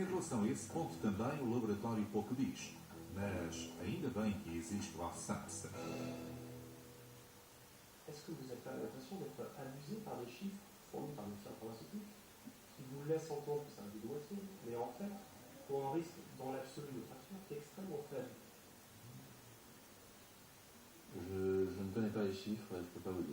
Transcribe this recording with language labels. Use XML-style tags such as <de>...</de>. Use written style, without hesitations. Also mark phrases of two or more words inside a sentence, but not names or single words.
<pt>relação a esse ponto também o laboratório pouco diz, mas ainda bem que existe o AFSAPS.</pt> <fr>Est-ce que vous n'avez pas l'impression d'être amusé par les chiffres fournis par les firmes pharmaceutiques qui vous laissent entendre que c'est un dédoigté, mais en fait, pour un risque dans l'absolu de fracture qui est extrêmement faible? Je ne connais pas les chiffres, je ne peux pas vous dire.</fr>